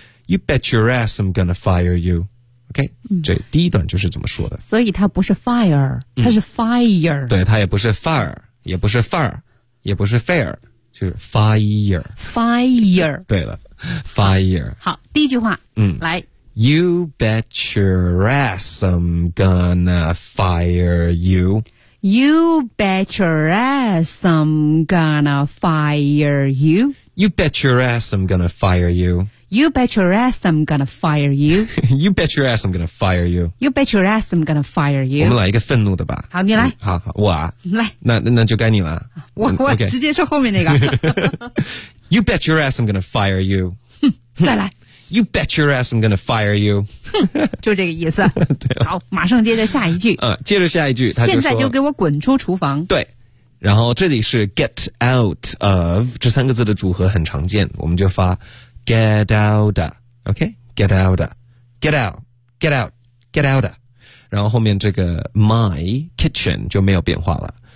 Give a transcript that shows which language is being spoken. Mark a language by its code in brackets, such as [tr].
[en] You bet your ass I'm gonna fire you. [zh] OK,、嗯、这第一段就是怎么说的。所以它不是 fire, 它是 fire.、嗯、对，它也不是 fire, 也不是 fire, 也不是 fair, 就是 fire。 fire。对了。Fire. 好，第一句话，来。 [en] You bet your ass I'm gonna fire you. You bet your ass I'm gonna fire you. You bet your ass I'm gonna fire you. You bet your ass I'm gonna fire you. You bet your ass I'm gonna fire you. You bet your ass I'm gonna fire you. [zh] 我们来一个愤怒的吧。好，你来。好，我啊。来。那就该你了。我、okay. 直接说后面那个。 [en] You bet your ass I'm gonna fire you. [zh] 再来。 [en] You bet your ass I'm gonna fire you. [zh] 就这个意思。对。好，马上接着下一句。接着下一句。他就说，现在就给我滚出厨房。对。然后这里是 get out of, 这三个字的组合很常见。我们就发 [en] get out of, okay? Get out of, get out, get out, get out of. [zh] 然后后面这个 my kitchen 就没有变化了。